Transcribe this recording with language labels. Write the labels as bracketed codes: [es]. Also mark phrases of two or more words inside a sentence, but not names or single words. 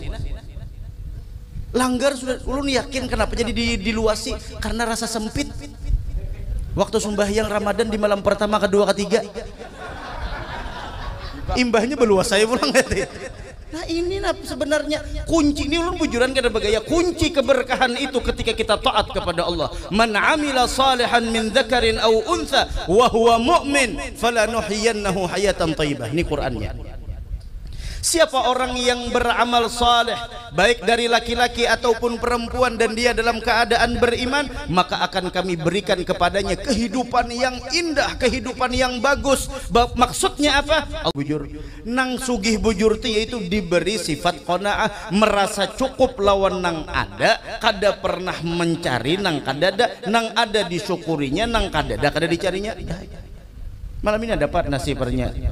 [bjn] Langgar sudah ulun yakin kenapa jadi diluasi karena rasa sempit. [id] Waktu sembahyang Ramadan di malam pertama, kedua, ketiga. [bjn] Imbahnya beluas saya pulang nah ini nah sebenarnya kunci ini ulun bujuran kada bagaya kunci keberkahan itu ketika kita taat kepada Allah [ar] من عمل صالحا من ذكر أو أنثى وهو مؤمن فلنحيينه حياة طيبة [id] ini Qur'annya siapa orang yang beramal saleh baik dari laki-laki ataupun perempuan dan dia dalam keadaan beriman maka akan kami berikan kepadanya kehidupan yang indah kehidupan yang bagus maksudnya apa [bjn] bujur nang sugih bujur ti [id] yaitu diberi sifat qanaah merasa cukup [bjn] lawan nang ada kada pernah mencari nang kadada nang ada disyukurinya nang kadada kada dicarinya [id] malam ini dapat nasi pernya